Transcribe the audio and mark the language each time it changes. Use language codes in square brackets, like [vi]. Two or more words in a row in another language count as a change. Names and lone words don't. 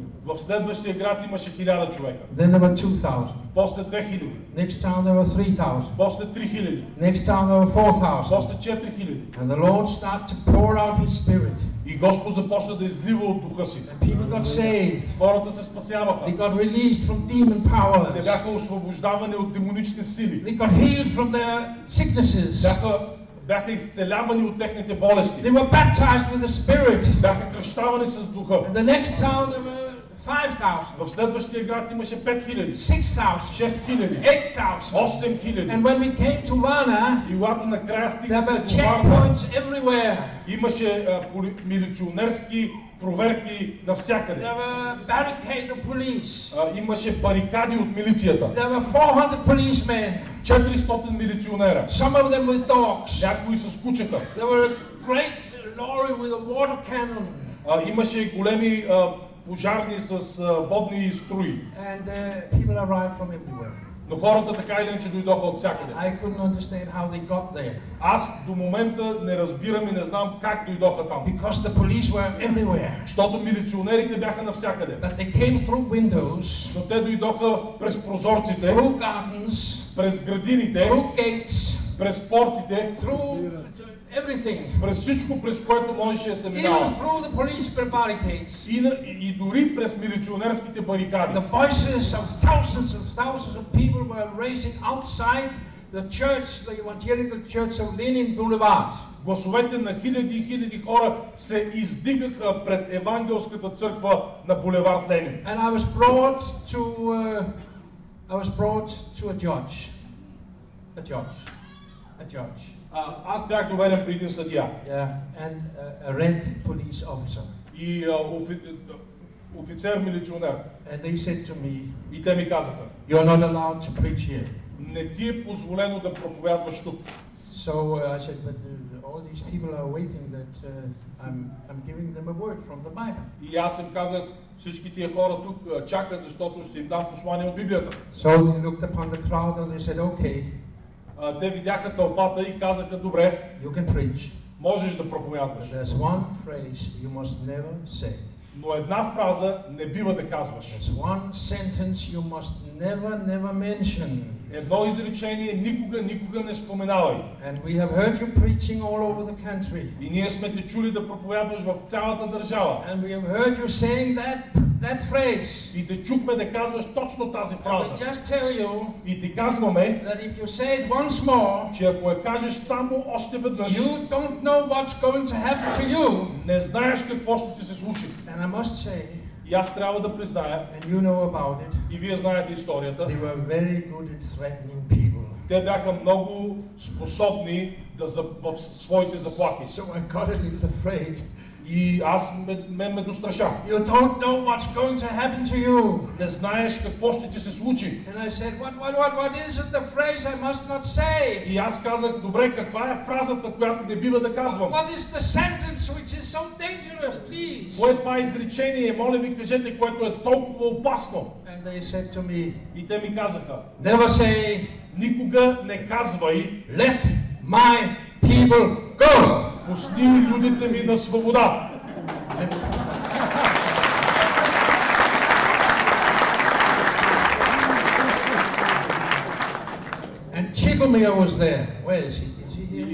[bg] В следващия град имаше 1000 човека. [en] Then there were 2,000. [bg] После 2000. [en] Next town there were 3,000. [bg] После 3000. [en] Next town there were 4,000. [bg] После 4000. [en] And the Lord started to pour out His Spirit. [bg] И Господ започна да излива от духа си. [en] And people got saved. [bg] Хората се спасяваха. [en] They got released from demon powers. [bg] Те бяха освобождавани от демонични сили. [en] They got healed from their sicknesses. [bg] Бяха изцелявани от техните болести. [en] They were baptized with the Spirit. [bg] Бяха кръщавани с духа. [en] In the next town there were 5,000. [bg] В следващия град имаше 5000. [en] 6,000. [bg] 6000. [en] 8,000. [bg] 8000. [en] And when we came to Varna, [bg] и когато накрая [en] there [bg] стигнахме [en] were [bg] до Варна, [en] checkpoints everywhere. [bg] имаше милиционерски проверки навсякъде. [en] There were barricades of police. [bg] Имаше барикади от милицията. [en] There were 400 policemen. [bg] 400 милиционера. [en] Some of them with dogs. [bg] Някои с кучета. [en] There were a great lorry with a water cannon. [bg] Имаше големи пожарни с водни струи. [en] And people arrived from everywhere. [bg] Но хората така или иначе дойдоха от всякъде. [en] I couldn't understand how they got there. [bg] Аз до момента не разбирам и не знам как дойдоха там. [en] Because the police were everywhere. [bg] Защото милиционерите бяха навсякъде. [en] But they came through windows, [bg] Но те дойдоха през прозорците, [en] through gardens, [bg] през градините, [en] through gates, [bg] през портите, [en] through everything. [bg] през всичко, през което можеше да се [en] Even [bg] минава. [en] through the police barricades. [bg] И дори през милиционерските барикади. [en] The voices of thousands of people were raising outside the church, the evangelical church of Lenin Boulevard. [bg] Гласовете на хиляди и хиляди хора се издигаха пред евангелската църква на булевард Ленин. [en] And I was brought to a judge. A judge. [bg] Аз бях доведен при един съдия. [en] Yeah, and a red police officer. [bg] И офицер милиционер. [en] And they said to me, [bg] И те ми казаха: [en] "You're not allowed to preach here." [bg] не ти е позволено да проповядваш тук. [en] So I said, "But all these people are waiting that I'm giving them a word from the Bible." [bg] И аз им казах: всички тия хора тук чакат, защото ще им дам послание от Библията. [en] So they looked upon the crowd and they said, "Okay, [bg] Те видяха тълпата и казаха: добре, [en] you can preach. [bg] можеш да проповядваш. [en] But there's one phrase you must never say. [bg] Но една фраза не бива да казваш. [en] There's one sentence you must never mention. [bg] Едно изречение никога не споменавай. [en] And we have heard you preaching all over the country. [bg] И ние сме те чули да проповядваш в цялата държава. [en] And we have heard you saying that phrase. [bg] И те чухме да казваш точно тази фраза. [en] I just tell you [bg] И ти казваме, [en] that if you say it once more, [bg] че ако я кажеш само още веднъж, [en] you don't know what's going to happen to you. [bg] не знаеш какво ще ти се случи. [en] And I must say, [bg] И аз трябва да призная, [en] and you know about it, [bg] и вие знаете историята, [en] they were very good at threatening people. [bg] те бяха много способни в своите заплахи. [en] So I got a little afraid. [bg] И аз ме достраша. [en] You don't know what's going to happen to you. [bg] Не знаеш какво ще ти се случи. [en] And I said, what is it, the phrase I must not say? [bg] И аз казах: добре, каква е фразата, която не бива да казвам? [en] What is the sentence which is so dangerous, please? [bg] Кое е това изречение? Моля ви, кажете, което е толкова опасно. [en] And they said to me, [bg] И те ми казаха: [en] never say, [bg] никога не казвай: [en] let my people go. [bg] пусти людите ми на свобода. [en] And Chigomir was there. Where is he? Is he here?